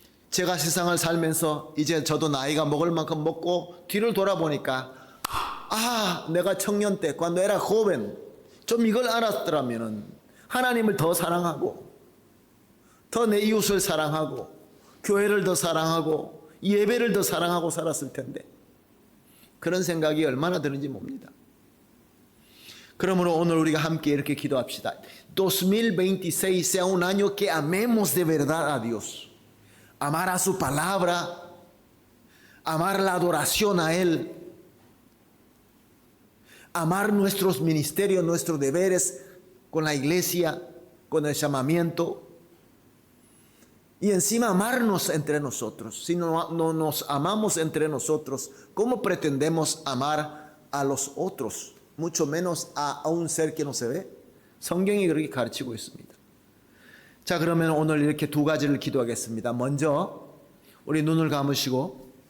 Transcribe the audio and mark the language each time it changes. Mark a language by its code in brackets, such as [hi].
[ko] 제가 세상을 살면서 이제 저도 나이가 먹을 만큼 먹고 뒤를 돌아보니까 내가 청년 때 [es] cuando era joven [ko] 좀 이걸 알았더라면은 하나님을 더 사랑하고 더 내 이웃을 사랑하고 교회를 더 사랑하고 예배를 더 사랑하고 살았을 텐데 그런 생각이 얼마나 드는지 봅니다. 그러므로 오늘 우리가 함께 이렇게 기도합시다. [es] 2026 sea un año que amemos de verdad a Dios. Amar a su palabra, amar la adoración a Él, amar nuestros ministerios, nuestros deberes con la iglesia, con el llamamiento. Y encima amarnos entre nosotros. Si no nos amamos entre nosotros, ¿cómo pretendemos amar a los otros? Mucho menos a un ser que no se ve. [ko] 성경이 그렇게 가르치고 있습니다. 자, 그러면 오늘 이렇게 두 가지를 기도하겠습니다. 먼저 우리 눈을 감으십니다.